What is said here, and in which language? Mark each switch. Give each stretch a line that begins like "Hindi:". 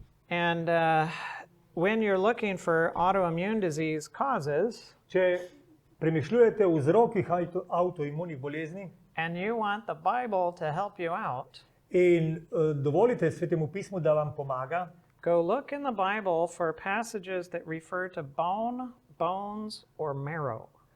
English: And when you're looking for autoimmune disease causes,
Slovenian: Če premišljujete o vzrokih avtoimunih bolezni
English: and you want the Bible to help you out,
Slovenian: in dovolite Svetemu pismu, da vam pomaga,
English: go look in the Bible for passages that refer to bone, bones, or marrow.